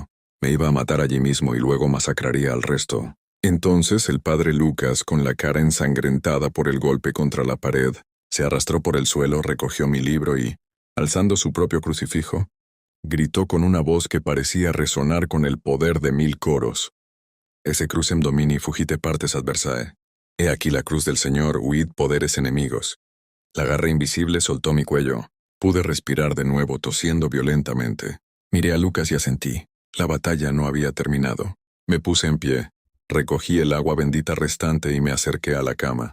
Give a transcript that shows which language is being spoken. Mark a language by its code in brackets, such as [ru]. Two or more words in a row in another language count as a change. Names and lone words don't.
[es] Me iba a matar allí mismo y luego masacraría al resto. Entonces el padre Lucas, con la cara ensangrentada por el golpe contra la pared, se arrastró por el suelo, recogió mi libro y, alzando su propio crucifijo, gritó con una voz que parecía resonar con el poder de 1000 coros. [la] «Esse crucem domini fugite partes adversae. [es] He aquí la cruz del Señor, huid poderes enemigos». La garra invisible soltó mi cuello. Pude respirar de nuevo tosiendo violentamente. Miré a Lucas y asentí. La batalla no había terminado. Me puse en pie. Recogí el agua bendita restante y me acerqué a la cama.